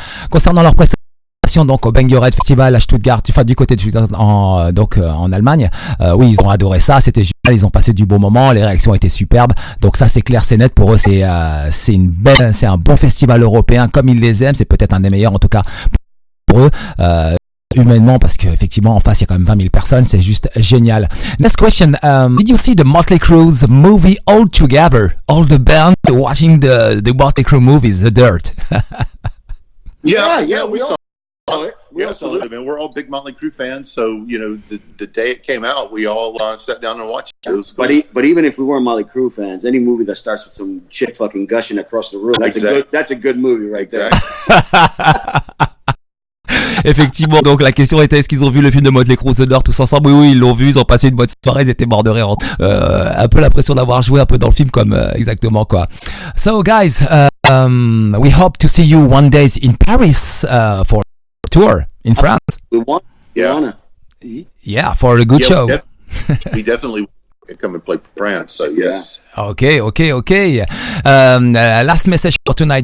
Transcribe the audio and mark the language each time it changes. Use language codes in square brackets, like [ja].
[fr] Concernant leur prestation, donc au Bang Your Head Festival à Stuttgart, du côté de Stuttgart en Allemagne, oui, ils ont adoré ça, c'était génial, ils ont passé du bon moment, les réactions étaient superbes, donc ça c'est clair, c'est net pour eux, c'est un bon festival européen comme ils les aiment, c'est peut-être un des meilleurs en tout cas pour eux. Humainement, parce qu'effectivement en face il y a quand même 20 000 personnes, c'est juste génial. [en] Next question, did you see the Motley Crue's movie all together, all the band watching the Motley Crue movies, The Dirt? Yeah, we saw it. Yeah, absolutely, man. We're all big Motley Crue fans, so the day it came out, we all sat down and watched it. It was cool. But even if we weren't Motley Crue fans, any movie that starts with some chick fucking gushing across the room, that's a good movie right there. [fr] Effectivement, donc la question était est-ce qu'ils ont vu le film de Motley Crue The Door tous ensemble? Oui, ils l'ont vu, ils ont passé une bonne soirée, ils étaient morts de rire. Un peu l'impression d'avoir joué un peu dans le film comme exactement quoi. [en] So guys, we hope to see you one day in Paris for a tour in France. We want. Yeah. Yeah, for a good show. We definitely come and play France. So yes. Okay. Last message for tonight.